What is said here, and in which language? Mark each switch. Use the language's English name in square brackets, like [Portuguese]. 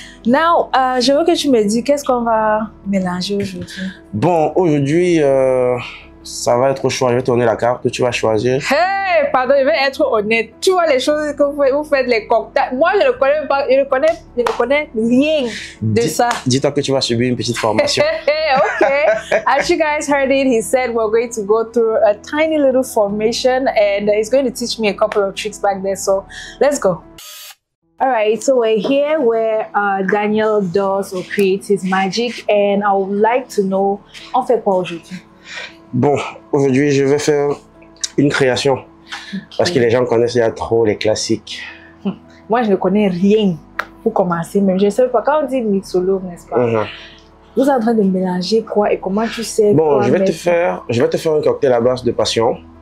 [French] Now, je veux que tu me dises qu'est-ce qu'on va mélanger aujourd'hui. Bon, aujourd'hui, ça va être chaud, je vais tourner la carte, tu vas choisir. Hey, pardon, je vais être honnête. Tu vois les choses que vous faites, les cocktails. Moi, je ne connais pas, je ne connais rien de ça. Dis-toi que tu vas subir une petite formation. [English] Okay. As you guys heard it, he said we're going to go through a tiny little formation and he's going to teach me a couple of tricks back there. So let's go. All right, so we're here where Daniel does or creates his magic, and I would like to know, [French] on fait quoi aujourd'hui? Bon, aujourd'hui, je vais faire une création. Okay. Parce que les gens connaissent déjà trop les classiques. Moi, je ne connais rien pour commencer, même je ne sais pas. Quand on dit mixologue, n'est-ce pas? Vous êtes en train de mélanger quoi et comment tu sais? Bon, je vais te faire un cocktail à base de passion.